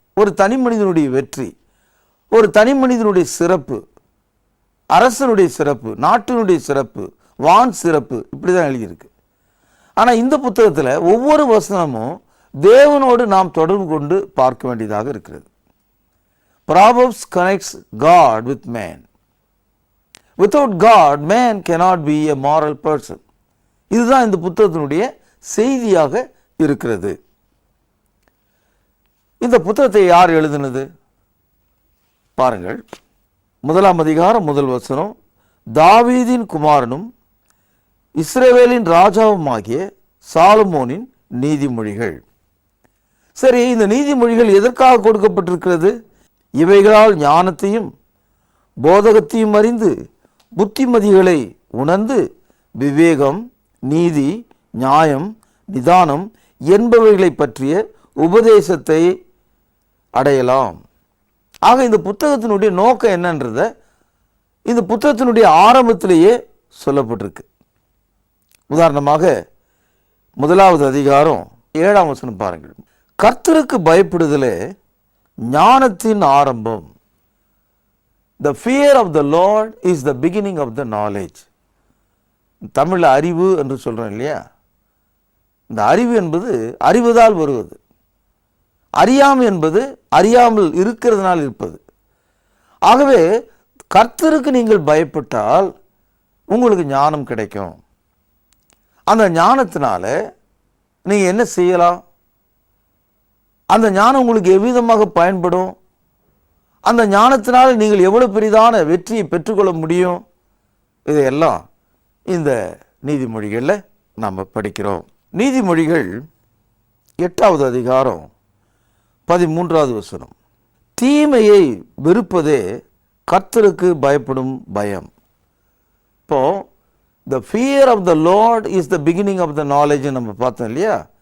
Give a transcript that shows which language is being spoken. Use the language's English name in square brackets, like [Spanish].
[Tamil] ஒரு தனி மனிதனுடைய வெற்றி, ஒரு தனி மனிதனுடைய சிறப்பு, அரசனுடைய சிறப்பு, நாட்டினுடைய சிறப்பு, வான் சிறப்பு, இப்படி தான் எழுதியிருக்கு. ஆனால் இந்த புத்தகத்தில் ஒவ்வொரு வசனமும் தேவனோடு நாம் தொடர்பு கொண்டு பார்க்க வேண்டியதாக இருக்கிறது. [English] Proverbs connects God with man. Without God, man cannot be a moral person. [Tamil] இதுதான் இந்த புத்தகத்தினுடைய செய்தியாக இருக்கிறது. இந்த புத்தகத்தை யார் எழுதினது பாருங்கள். 1ஆம் அதிகாரம் 1 வசனம், தாவீதின் குமாரனும் இஸ்ரவேலின் ராஜாவுமாகிய சாலமோனின் நீதிமொழிகள். சரி, இந்த நீதிமொழிகள் எதற்காக கொடுக்கப்பட்டிருக்கிறது? இவைகளால் ஞானத்தையும் போதகத்தையும் அறிந்து புத்திமதிகளை உணர்ந்து விவேகம், நீதி, நியாயம், நிதானம் என்பவைகளை பற்றிய உபதேசத்தை அடையலாம். ஆக இந்த புத்தகத்தினுடைய நோக்கம் என்னன்றத இந்த புத்தகத்தினுடைய ஆரம்பத்திலேயே சொல்லப்பட்டிருக்கு. உதாரணமாக 1ஆவது அதிகாரம் 7ஆம் வசனம் பாருங்கள். கர்த்தருக்கு பயப்படுதலே ஞானத்தின் ஆரம்பம். [English] The fear of the Lord is the beginning of the knowledge. [Tamil] தமிழில் அறிவு என்று சொல்கிறோம் இல்லையா? இந்த அறிவு என்பது அறிவதால் வருவது, அறியாமை என்பது அறியாமல் இருக்கிறதுனால் இருப்பது. ஆகவே கர்த்தருக்கு நீங்கள் பயப்பட்டால் உங்களுக்கு ஞானம் கிடைக்கும். அந்த ஞானத்தினால நீங்கள் என்ன செய்யலாம்? அந்த ஞானம் உங்களுக்கு எவ்விதமாக பயன்படும்? அந்த ஞானத்தினால் நீங்கள் எவ்வளவு பெரிதான வெற்றியை பெற்றுக்கொள்ள முடியும்? இதையெல்லாம் இந்த நீதிமொழிகளில் நாம் படிக்கிறோம். நீதிமொழிகள் 8ஆவது அதிகாரம் 13ஆவது வசனம், தீமையை வெறுப்பதே கர்த்தருக்கு பயப்படும் பயம். இப்போ [English] the fear of the Lord is the beginning of the knowledge [Tamil] நம்ம பார்த்தோம் இல்லையா?